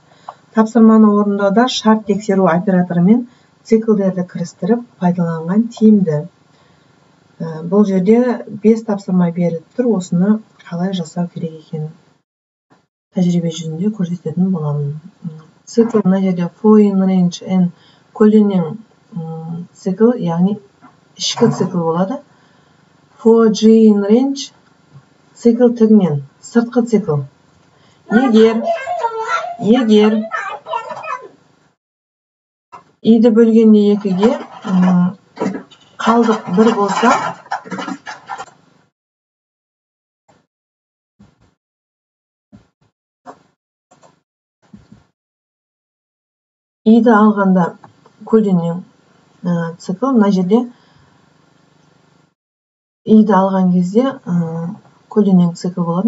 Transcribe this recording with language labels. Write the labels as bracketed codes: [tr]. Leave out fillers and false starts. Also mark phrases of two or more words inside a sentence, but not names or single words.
[kk] Тапсырманы орындауда шарт тексеру операторымен циклдерді кірістіріп пайдаланған тиімді. Бұл жерде 5 тапсырма беріліп тұр, осыны қалай жасау керек екенін тәжірибе жүзінде көрсететін боламын. Цикл мына жерде [en] for in range n [kk] көлденең цикл, яғни ішкі цикл болады. [en] For g in range [kk] цикл тігінен, сыртқы цикл. Егер i-ді бөлгенде 2-ге қалдық 1 болса, i-ді алғанда көлденең цикл, мына жерде i-ді алған кезде көлденең цикл болады.